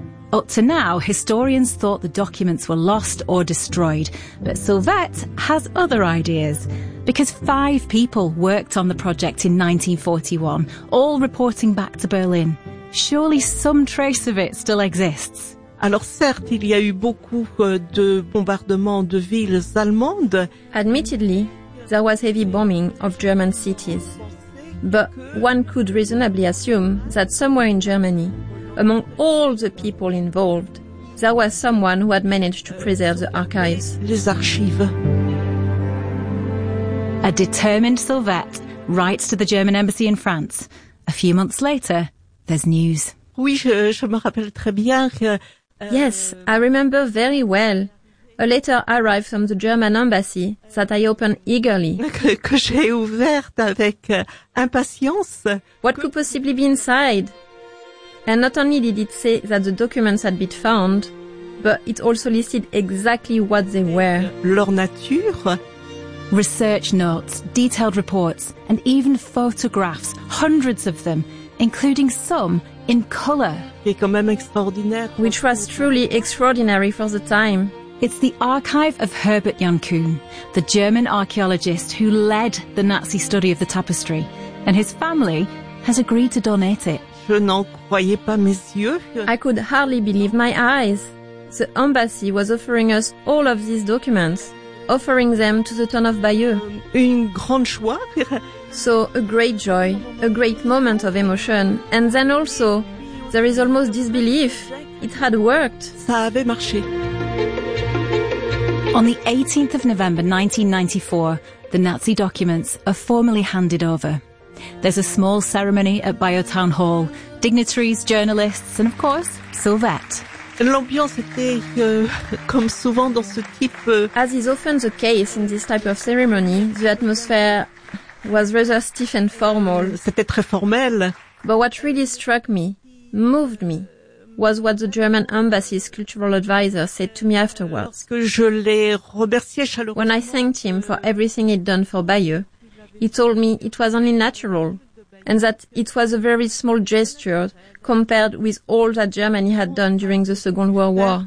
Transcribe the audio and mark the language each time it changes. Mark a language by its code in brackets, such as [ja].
[en] Up to now, historians thought the documents were lost or destroyed, but Sylvette has other ideas. Because five people worked on the project in 1941, all reporting back to Berlin. Surely some trace of it still exists. [fr] Alors certes, il y a eu beaucoup de bombardements de villes allemandes. [en] Admittedly, there was heavy bombing of German cities. But one could reasonably assume that somewhere in Germany, among all the people involved, there was someone who had managed to preserve the archives. [fr] Les archives. [en] A determined Sylvette writes to the German embassy in France. A few months later, there's news. [fr] Oui, je me rappelle très bien que... [en] Yes, I remember very well. A letter arrived from the German embassy that I opened eagerly. [fr] Que j'ai ouverte avec impatience. [en] What could possibly be inside? And not only did it say that the documents had been found, but it also listed exactly what they were. [fr] Leur nature. [en] Research notes, detailed reports, and even photographs, hundreds of them, including some in color. [fr] C'est quand même extraordinaire. [en] Which was truly extraordinary for the time. It's the archive of Herbert Jankuhn, the German archaeologist who led the Nazi study of the tapestry, and his family has agreed to donate it. [fr] Je n'en croyais pas mes yeux. [en] I could hardly believe my eyes. The embassy was offering us all of these documents, offering them to the town of Bayeux. [fr] Une grande joie. [en] So a great joy, a great moment of emotion, and then also there is almost disbelief. It had worked. [fr] Ça avait marché. [en] On the 18th of November 1994, the Nazi documents are formally handed over. There's a small ceremony at Bayeux Town Hall, dignitaries, journalists, and of course, Sylvette. [fr] L'ambiance était comme souvent dans ce type... [en] As is often the case in this type of ceremony, the atmosphere was rather stiff and formal. [fr] C'était très formel. [en] But what really struck me, moved me, was what the German embassy's cultural advisor said to me afterwards. When I thanked him for everything he'd done for Bayeux, he told me it was only natural and that it was a very small gesture compared with all that Germany had done during the Second World War.